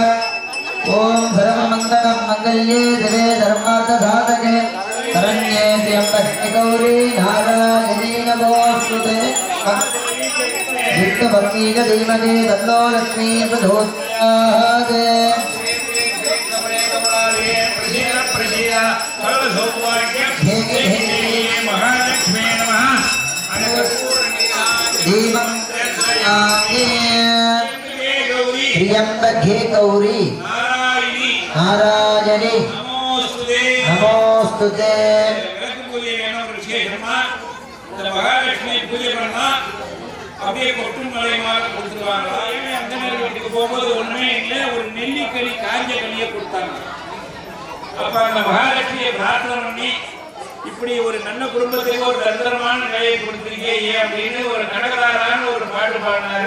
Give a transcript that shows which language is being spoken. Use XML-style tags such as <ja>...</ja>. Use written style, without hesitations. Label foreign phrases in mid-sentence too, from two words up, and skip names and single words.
<sa>ओम् सर्वमङ्गलम् मङ्गल्ये दिवे धर्मार्थ साधके शरण्ये त्र्यम्बके गौरि नारायणि नमोस्तुते. विष्णुपत्नीक धीमहि तन्नो लक्ष्मी प्रचोदयात्. त्र्यंबके गौरी नारायणी नमोस्तुते.</sa> <ta>மகாலட்சுமி பூஜை பண்ணா அப்படியே கொட்டும் மலைமாக கொடுத்துருவாங்க. அந்த வீட்டுக்கு போகும்போது ஒண்ணுமே இல்லை, ஒரு நெல்லிக்கனி காஞ்ச கனியை கொடுத்தாங்க. அப்ப அந்த மகாலட்சுமியை பிரார்த்தனை பண்ணி இப்படி ஒரு நல்ல குடும்பத்துக்கு ஒரு தந்திரமான நிலையை கொடுத்துருக்கே ஏன் அப்படின்னு ஒரு கடகரான ஒரு பாட்டு பாடினாரு.</ta>